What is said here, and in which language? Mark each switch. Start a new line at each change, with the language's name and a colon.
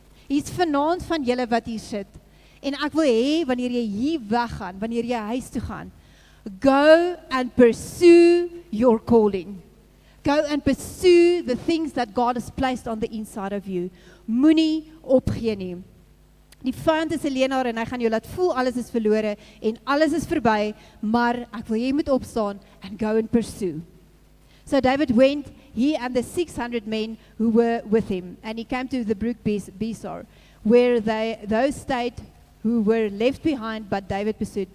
Afrikaans: Hier's vanaand van julle wat hier sit, en ek wil hê, wanneer jy hier weggaan, wanneer jy huis toe gaan,
English: go and pursue your calling. Go and pursue the things that God has placed on the inside of you.
Afrikaans: Moenie opgee nie. Die vyand is 'n leenaar en hy gaan jou laat voel alles is verlore en alles is verby, maar ek wil jy moet opstaan
English: and go and pursue. So David went, he and the 600 men who were with him, and he came to the brook Besor, where those stayed who were left behind, but David pursued.